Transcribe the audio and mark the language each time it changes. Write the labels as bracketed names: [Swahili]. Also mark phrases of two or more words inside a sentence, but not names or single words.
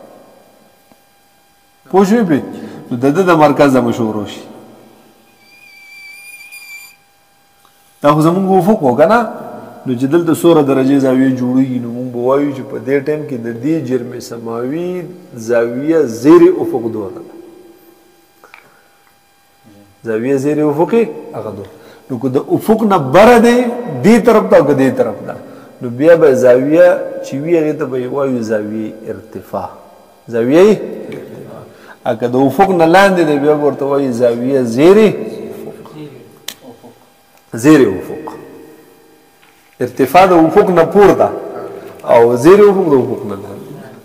[Pashto] پوه شوې پرې نو د ده د مرکز د مشورو شي دا خو زموږ افق و که نه نو چې دلته څومره درجې زاویې جوړېږي نو موږ به وایو چې په دې ټایم کې د دې جرم سماوي زاویه زیر افق دونه ده زاویه زیر افقي هغه دونه نو که د افق نه بره دی دې طرف ته او که دې طرف ته نو بیا به زاویه چې وي هغې ته به یې وایو زاویې ارتفاع زاویه ارتفاع که د افق نه لاندې دی بیا به ورته وایي زاویه زیر افق ارتفاع د افق نه پورته او زیر افق د افق نه لاندې